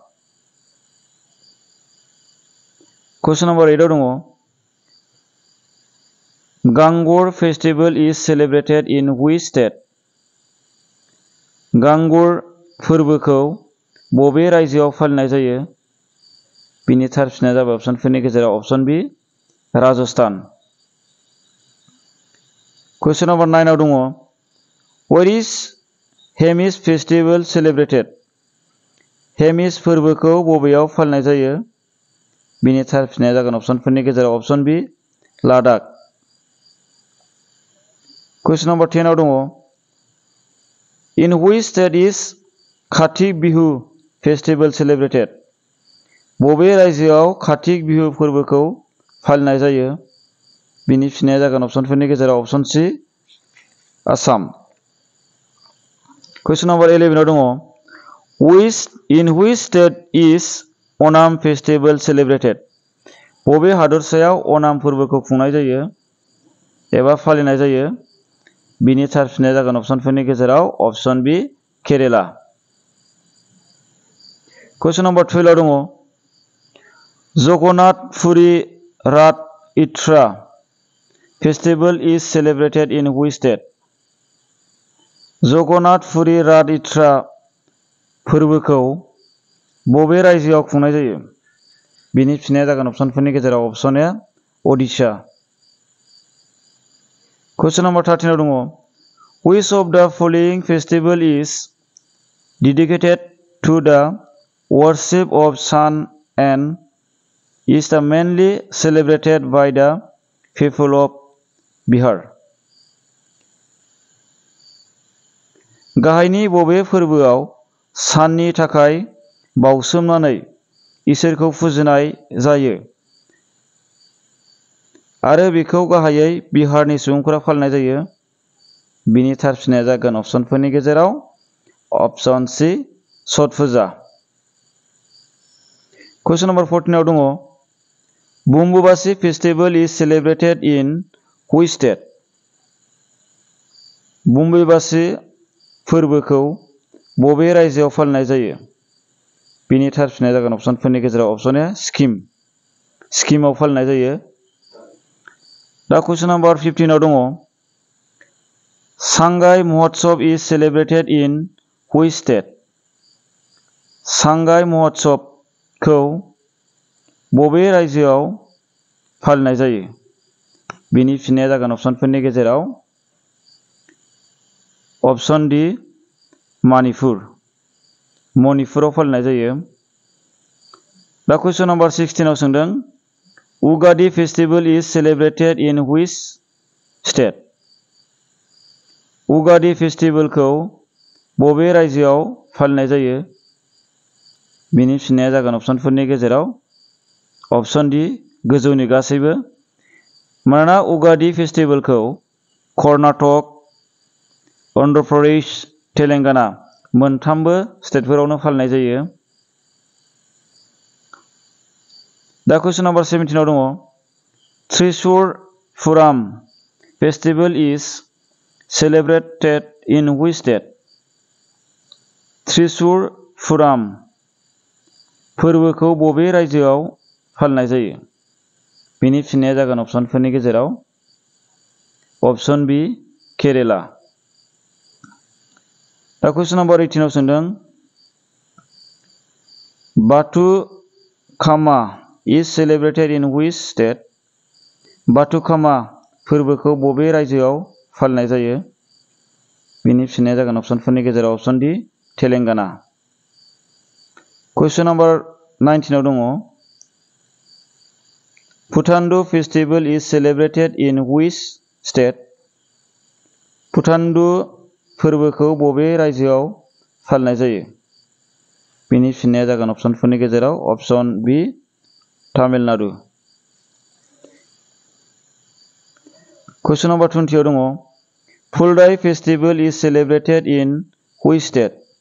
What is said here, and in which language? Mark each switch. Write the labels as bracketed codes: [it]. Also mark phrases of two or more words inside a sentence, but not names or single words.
[en] question number 8 [brx] आव दङ [en] गांगर festival is celebrated in which state? [brx] गांगर फोरबोखौ बबे रायजोआव फालिनाय जायो? बिनि थार फिननाया जाबाय अपसनफोरनि गेजेराव [en] option B [brx] राजस्थान। [en] question number 9 [brx] आव दङ [en] where is हेमिस festival celebrated? [brx] हेमिस फोरबोखौ बबेयाव फालिनाय जायो? बिनि थार फिननाया जागोन अपसनफोरनि गेजेराव [en] option B [brx] लादाख। [en] question number 10 [brx] आव दङ [en] in which state is कार्तिक बिहु festival celebrated? [brx] बबे रायजोआव कार्तिक बिहु फोरबोखौ फालिनाय जायो? बिनि फिननाया जागोन अपसनफोरनि गेजेराव [en] option C [brx] आसाम। [en] question number 11 [brx] आव दङ [en] in which state is अनाम festival celebrated? [brx] बबे हादरसायाव अनाम फोरबोखौ खुंनाय जायो एबा फालिनाय जायो? बिनि थार फिननाया जागोन अपसनफोरनि गेजेराव [en] option B [brx] केरेला। [en] question number 12 [brx] आव दङ [en] जगन्नाथ पुरी राथ यात्रा festival is celebrated in which state? [brx] जगन्नाथ पुरी राथ यात्रा फोरबोखौ बबे रायजोआव खुंनाय जायो? बिनि फिननाया जागोन अपसनफोरनि गेजेराव [en] option A [brx] ओडिशा। [en] question number 13 [brx] आव दङ [en] Which of the following festival is dedicated to the worship of sun and is mainly celebrated by the people of Bihar? [brx] गाहायनि बबे फोरबोआव साननि थाखाय बावसोमनानै इसोरखौ फुजिनाय जायो आरो बेखौ गाहायै बिहारनि सुबुंफोरा फालिनाय जायो? बिनि थार फिननाया जागोन अपसनफोरनि गेजेराव [en] option C [brx] छठ फुजा। [en] question number 14 [brx] आव दङ [en] बुम्बुबासी festival is celebrated in which state? [brx] बुम्बुबासी फोरबोखौ बबे रायजोआव फालिनाय जायो? बिनि थार फिननाया जागोन अपसनफोरनि गेजेराव [en] option A [brx] सिक्किम। सिक्किमाव फालिनाय जायो। [en] दा question number 15 [brx] आव दङ [en] सांगाई महोत्सव is celebrated in which state? [brx] सांगाई महोत्सवखौ बबे रायजोआव फालिनाय जायो? बिनि फिननाया जागोन अपसनफोरनि गेजेराव [en] option D [brx] मणिपुर। मणिपुराव फालिनाय जायो। दा [en] question number 16 [brx] आव सोंदों [en] उगादि festival is celebrated in which state? [brx] उगादि फेस्टिवलखौ बबे रायजोआव फालिनाय जायो? बिनि फिननाया जागोन अपसनफोरनि गेजेराव [en] option D [brx] गोजौनि गासैबो। मानोना उगादि फेस्टिवलखौ कर्नाटक, अन्ध्र प्रदेश, तेलेंगाना मोनथामबो स्टेटफोरावनो फालिनाय जायो। [en] दा question number 17 [brx] आव दङ [en] त्रिशूर पुराम festival is celebrated in which state? [brx] त्रिशूर पुराम फोरबोखौ बबे रायजोआव फालिनाय जायो? बिनि फिननाया जागोन अपसनफोरनि गेजेराव [en] option B [brx] केरेला। [en] दा question number 18 [brx] आव सोंदों [en] बाथुकामा is celebrated in which state? [brx] बाथुकामा फोरबोखौ बबे रायजोआव फालिनाय जायो? बिनि फिननाया जागोन अपसनफोरनि गेजेराव [en] option D [brx] तेलेंगाना। [en] question number 19 [brx] आव दङ [en] पुथान्डु festival is celebrated in which state? [brx] पुथान्डु फोरबोखौ बबे रायजोआव फालिनाय जायो? बिनि फिननाया जागोन अपसनफोरनि गेजेराव [en] option B [brx] तामिलनाडु। [en] question number 20 [brx] आव दङ [en] फुलदाई festival is celebrated in which state?